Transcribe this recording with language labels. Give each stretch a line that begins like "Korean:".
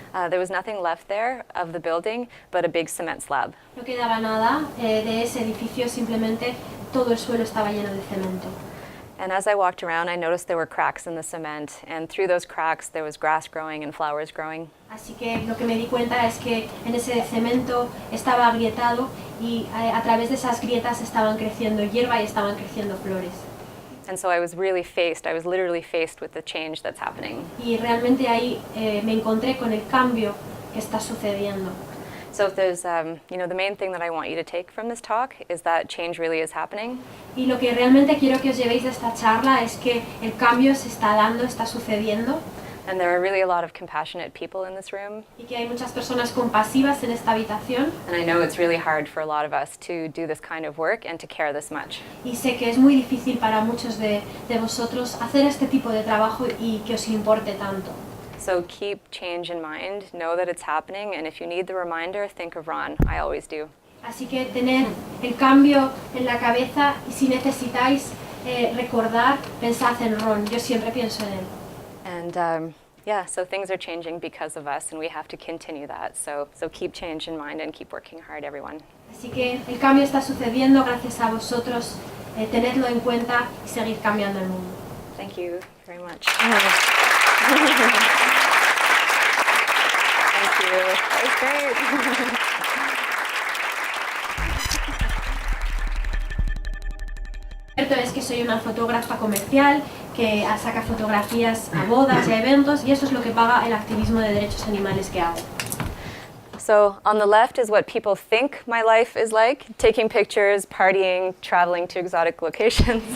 English: there was nothing left there of the building but a big cement slab.
Spanish: no quedaba nada de ese edificio, simplemente todo el suelo estaba lleno de cemento.
English: And as I walked around, I noticed there were cracks in the cement, and through those cracks there was grass growing and flowers growing.
Spanish: Así que lo que me di cuenta es que en ese cemento estaba agrietado y a través de esas grietas estaban creciendo hierba y estaban creciendo flores.
English: And so I was literally faced with the change that's happening.
Spanish: Y realmente ahí me encontré con el cambio que está sucediendo.
English: So if there's, the main thing that I want you to take from this talk is that change really is happening.
Spanish: Y lo que realmente quiero que os llevéis de esta charla es que el cambio se está dando, está sucediendo.
English: And there are really a lot of compassionate people in this room.
Spanish: Y que hay muchas personas compasivas en esta habitación.
English: And I know it's really hard for a lot of us to do this kind of work and to care this much.
Spanish: Y sé que es muy difícil para muchos de vosotros hacer este tipo de trabajo y que os importe tanto.
English: So keep change in mind, know that it's happening, and if you need the reminder, think of Ron. I always do.
Spanish: Así que tener el cambio en la cabeza y si necesitáis recordar, pensad en Ron. Yo siempre pienso en él.
English: And so things are changing because of us, and we have to continue that. So keep change in mind and keep working hard, everyone.
Spanish: Así que el cambio está sucediendo gracias a vosotros. Tenedlo en cuenta y seguir cambiando el mundo.
English: Thank you very much. Thank you. That was great.
Spanish: Cierto es que soy una fotógrafa comercial que saca fotografías a bodas y a eventos y eso es lo que paga el activismo de derechos animales que hago.
English: So on the left is what people think my life is like, taking pictures, partying, traveling to exotic locations.